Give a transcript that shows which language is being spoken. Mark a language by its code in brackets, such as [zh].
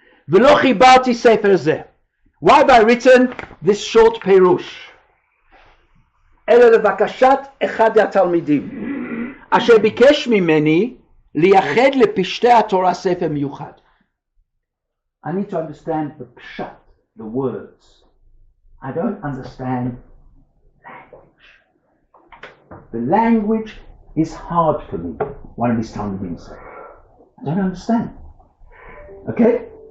[he] V'lo chibarti sefer zeh. [en] Why have I written this short perush? [he] אלא לבקשת אחד התלמידים, אשר ביקש ממני לייחד לפשטי התורה ספר מיוחד. [en] I need to understand the pshat, the words. I don't understand language. The language is hard for me, one of his talmidim said. I don't understand. Okay?